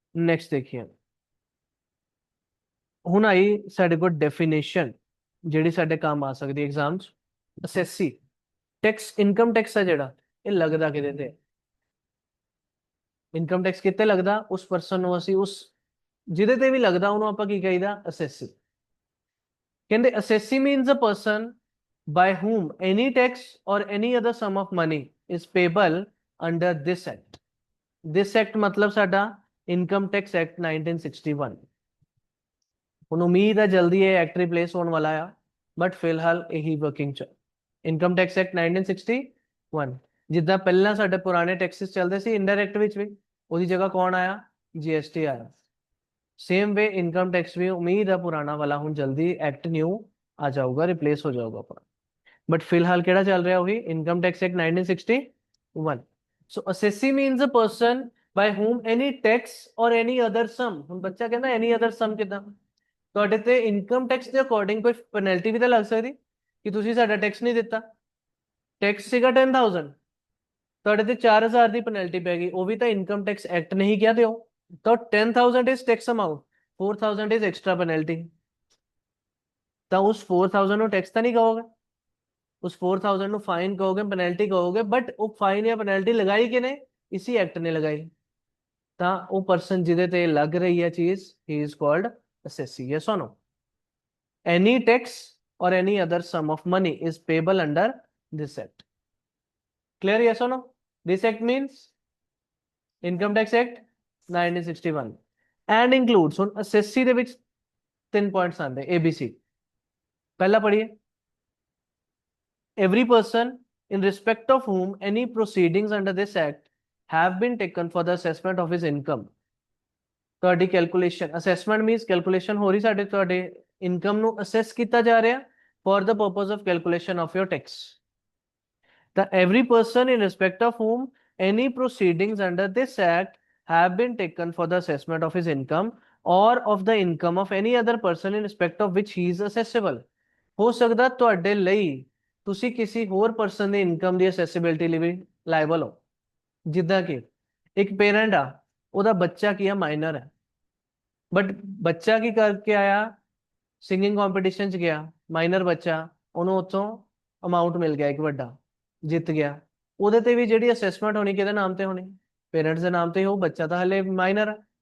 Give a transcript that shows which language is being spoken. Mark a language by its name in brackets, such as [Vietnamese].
[Punjabi] Next ਦੇਖੀਏ, ਹੁਣ ਆਈ ਸਾਡੇ ਕੋਲ ਡੈਫੀਨੇਸ਼ਨ ਜਿਹੜੀ ਸਾਡੇ ਕੰਮ ਆ ਸਕਦੀ ਐਗਜ਼ਾਮ 'ਚ। ਅਸੈਸੀ ਟੈਕਸ, ਇਨਕਮ ਟੈਕਸ ਆ ਜਿਹੜਾ, ਇਹ ਲੱਗਦਾ ਕਿਹਦੇ ਤੇ? ਇਨਕਮ ਟੈਕਸ ਕਿਤੇ ਲੱਗਦਾ, ਉਸ ਪਰਸਨ ਨੂੰ ਅਸੀਂ ਉਸ ਜਿਹਦੇ ਤੇ ਵੀ ਲੱਗਦਾ ਉਹਨੂੰ ਆਪਾਂ ਕੀ ਕਹੀਦਾ, ਅਸੈਸੀ। ਕਹਿੰਦੇ [English] Assessee means a person by whom any tax or any other sum of money is payable under this act। this act [Punjabi] मतलब साडा इनकम टैक्स एक्ट 1961। ਹੁਣ ਉਮੀਦ ਹੈ ਜਲਦੀ ਇਹ ਐਕਟ ਰਿਪਲੇਸ ਹੋਣ ਵਾਲਾ ਆ, ਬਟ ਫਿਲਹਾਲ ਇਹੀ ਵਰਕਿੰਗ ਚ। ਇਨਕਮ ਟੈਕਸ ਐਕਟ 1961, ਜਿੱਦਾਂ ਪਹਿਲਾਂ ਸਾਡੇ ਪੁਰਾਣੇ ਟੈਕਸਿਸ ਚੱਲਦੇ ਸੀ ਇਨਡਾਇਰੈਕਟ ਵਿੱਚ ਵੀ, ਉਹਦੀ ਜਗ੍ਹਾ ਕੌਣ ਆਇਆ, ਜੀਐਸਟੀ ਆਇਆ। ਸੇਮ ਵੇ ਇਨਕਮ ਟੈਕਸ ਵੀ ਉਮੀਦ ਹੈ ਪੁਰਾਣਾ ਵਾਲਾ ਹੁਣ ਜਲਦੀ ਐਕਟ ਨਿਊ ਆ ਜਾਊਗਾ, ਰਿਪਲੇਸ ਹੋ ਜਾਊਗਾ ਪੁਰਾਣਾ। [Hindi] बट फिलहाल केड़ा चल रहा है income tax act 1961। [English] So assessee means a person by whom any tax or any other sum। [Punjabi] ਹੁਣ ਬੱਚਾ ਕਹਿੰਦਾ [English] any other sum [Punjabi] ਕਿਦਾਂ, ਤੁਹਾਡੇ ਤੇ ਇਨਕਮ ਟੈਕਸ ਦੇ ਅਕੋਰਡਿੰਗ ਕੋਈ ਪੈਨਲਟੀ ਵੀ ਤਾਂ ਲੱਗ ਸਕਦੀ ਕਿ ਤੁਸੀਂ ਸਾਡਾ ਟੈਕਸ ਨਹੀਂ ਦਿੱਤਾ। ਟੈਕਸ ਸੀਗਾ 10,000, ਤੁਹਾਡੇ ਤੇ 4,000 ਦੀ ਪੈਨਲਟੀ ਪੈ ਗਈ, ਉਹ ਵੀ ਤਾਂ ਇਨਕਮ ਟੈਕਸ ਐਕਟ ਨੇ ਹੀ ਕਿਹਾ ਦਿਓ। ਤਾਂ 10,000 is tax amount, 4,000 is extra penalty, ਤਾਂ ਉਸ 4,000 ਨੂੰ ਟੈਕਸ ਤਾਂ ਨਹੀਂ ਕਹੋਗੇ, उस 4,000 ਨੂੰ ਫਾਈਨ ਕਹੋਗੇ, ਪੈਨਲਟੀ ਕਹੋਗੇ, ਬਟ ਉਹ ਫਾਈਨ ਜਾਂ ਪੈਨਲਟੀ ਲਗਾਈ ਕਿਨੇ, ਇਸੀ ਐਕਟ ਨੇ ਲਗਾਈ। ਤਾਂ ਉਹ ਪਰਸਨ ਜਿਹਦੇ ਤੇ ਲੱਗ ਰਹੀ ਹੈ ਚੀਜ਼, [English] He is called assessee. Yes or no. any tax or any other sum of money is payable under this act। clear? yes or no? this act means income tax act 1961 and includes, [Punjabi] ਹੁਣ ਅਸੈਸੀ ਦੇ ਵਿੱਚ 3 points ਆਉਂਦੇ ABC। ਪਹਿਲਾ ਪੜ੍ਹੀਏ, [English] every person in respect of whom any proceedings under this act have been taken for the assessment of his income। [Punjabi] ਤੁਹਾਡੀ calculation, assessment means calculation ਹੋ ਰਹੀ ਸਾਡੇ, ਤੁਹਾਡੇ ਇਨਕਮ ਨੂੰ ਅਸੈਸ ਕੀਤਾ ਜਾ ਰਿਹਾ [English] For the purpose of calculation of your tax। ਤਾਂ every person in respect of whom any proceedings under this act have been taken for the assessment of his income or of the income of any other person in respect of which he is assessable। [Punjabi] ਹੋ ਸਕਦਾ ਤੁਹਾਡੇ ਲਈ ਤੁਸੀਂ ਕਿਸੇ ਹੋਰ person ਦੀ income ਦੀ ਅਸੈਸਿਬਿਲਟੀ ਲਈ ਵੀ liable ਹੋ। ਜਿੱਦਾਂ ਕਿ ਇੱਕ ਪੇਰੈਂਟ ਆ, ਉਹਦਾ ਬੱਚਾ ਕੀ ਆ, ਮਾਈਨਰ ਹੈ, ਬਟ ਬੱਚਾ ਕੀ ਕਰਕੇ ਆਇਆ, ਸਿੰਗਿੰਗ ਕੰਪੀਟੀਸ਼ਨ ਚ ਗਿਆ, ਮਾਈਨਰ ਬੱਚਾ, ਉਹਨੂੰ ਉੱਥੋਂ ਅਮਾਉਂਟ ਮਿਲ ਗਿਆ ਇੱਕ ਵੱਡਾ, ਜਿੱਤ ਗਿਆ, ਉਹਦੇ ਤੇ ਵੀ ਜਿਹੜੀ ਅਸੈਸਮੈਂਟ ਹੋਣੀ ਕਿਹਦੇ ਨਾਮ ਤੇ ਹੋਣੀ, ਪੇਰੈਂਟਸ ਦੇ ਨਾਮ ਤੇ ਹੋ, ਬੱਚਾ ਤਾਂ ਹਲੇ ਮਾਈਨਰ ਹੈ।